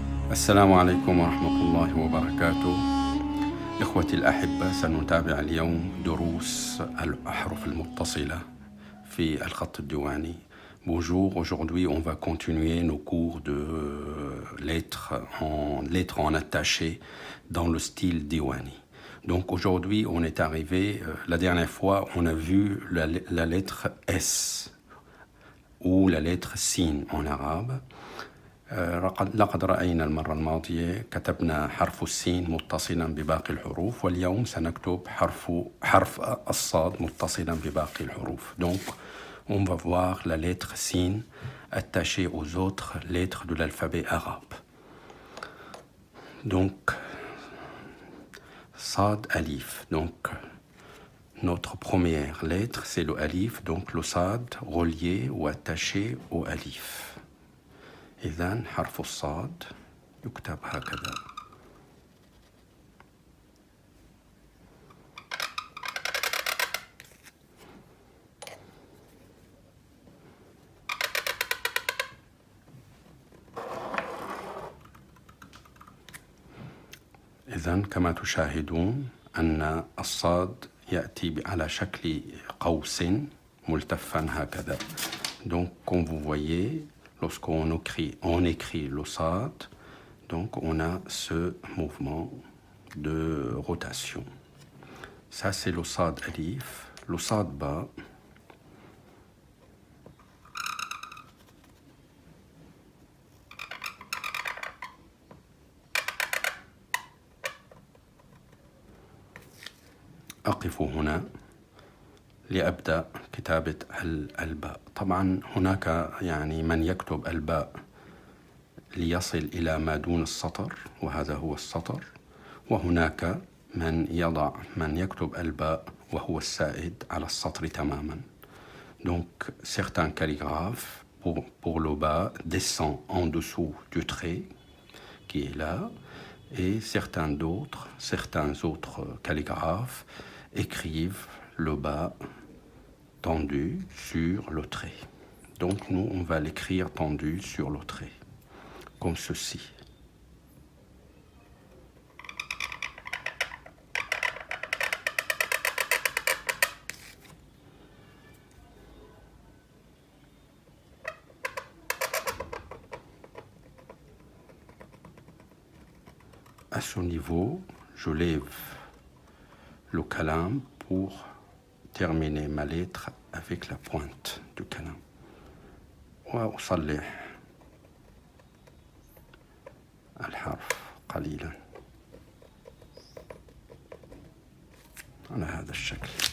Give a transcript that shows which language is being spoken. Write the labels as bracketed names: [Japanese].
[Arabic] السلام عليكم ورحمة الله وبركاته. إخوتي الأحبة، سنتابع اليوم دروس الأحرف المتصلة في الخط الديواني. [French] Bonjour, aujourd'hui on va continuer nos cours de lettres en attaché dans le style Diwani. Donc aujourd'hui on est arrivé, la dernière fois on a vu la lettre S ou la lettre Sin en arabe. [Arabic] لقد رأينا المرة الماضية كتبنا حرف السين متصلا بباقي الحروف، واليوم سنكتب حرف الصاد متصلا بباقي الحروف. [French] Donc on va voir la lettre Sin attachée aux autres lettres de l'alphabet arabe. Donc Sad Alif, donc notre première lettre c'est le Alif, donc le Sad relié ou attaché au Alif. [Arabic] إذن حرف الصاد يكتب هكذا. إذن كما تشاهدون أن الصاد يأتي على شكل قوس ملتفا هكذا. [French] Donc comme vous voyez, lorsqu'on écrit le sad, donc on a ce mouvement de rotation. Ça c'est le sad alif, le sad ba. [Arabic] أقف هنا لأبدأ كتابة الباء. طبعا هناك يعني من يكتب الباء ليصل إلى ما دون السطر، وهذا هو السطر، وهناك من يكتب الباء وهو السائد على السطر تماما. [French] Donc certains calligraphes pour le bas descend en dessous du trait qui est là, et certains autres calligraphes écrivent le bas tendu sur le trait. Donc nous, on va l'écrire tendu sur le trait, comme ceci. À ce niveau, je lève le kalam pour terminer ma lettre avec la pointe du kalam. [Arabic] وأصلح الحرف قليلا على هذا الشكل.